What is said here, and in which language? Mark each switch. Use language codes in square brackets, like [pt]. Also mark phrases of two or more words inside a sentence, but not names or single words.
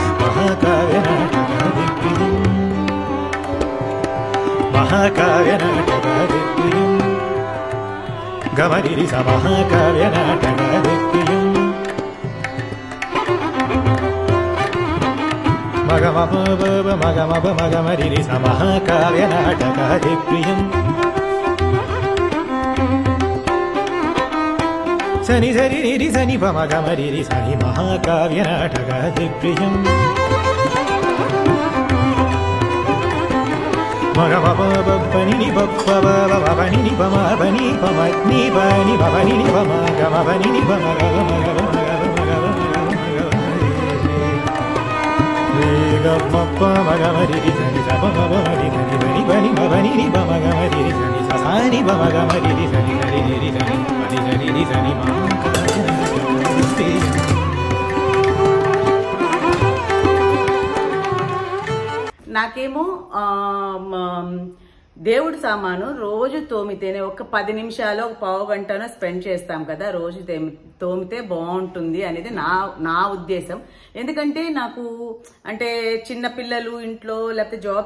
[sa] महाकाव्यनाटकदिप्रियं गमरिरि स महाकाव्यनाटकदिप्रियं मगमरिरि स महाकाव्यनाटकदिप्रियं सनि सरि निरि सनि पमगमरिरि सनि महाकाव्यनाटकदिप्रियं मगमपनि पनि पमनि पमनि पनि पमनि पमगमपनि पमगमरिरि सनि सपमगमरि सनि पनि पमनि पमगमरिरि सनि सनि पमगमरिरि सनि सरि निरि सनि पनि सरि सनि [te] నాకేమో దేవుడి సామాను రోజు తోమితేనే ఒక 10 నిమిషాలు ఒక పావు గంటనో స్పెండ్ చేస్తాం కదా రోజు తోమితే బాగుంటుంది అనేది నా ఉద్దేశం ఎందుకంటే నాకు అంటే చిన్న పిల్లలు ఇంట్లో లేకపోతే జాబ్